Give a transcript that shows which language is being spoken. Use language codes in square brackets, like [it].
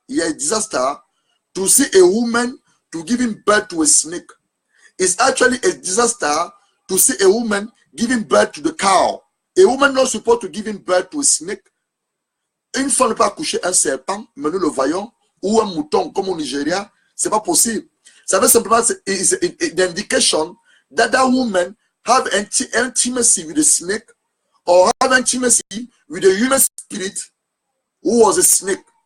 [en] Yeah, a disaster to see a woman to giving birth to a snake. It's actually a disaster to see a woman giving birth to the cow. A woman not supposed to give birth to a snake. [fr] Une femme ne peut pas accoucher un serpent, mais nous le voyons, ou un mouton, comme au Nigeria, c'est pas possible. Ça veut simplement, [en] it's an indication that that woman have intimacy with a snake, or have intimacy with a human spirit who was a snake.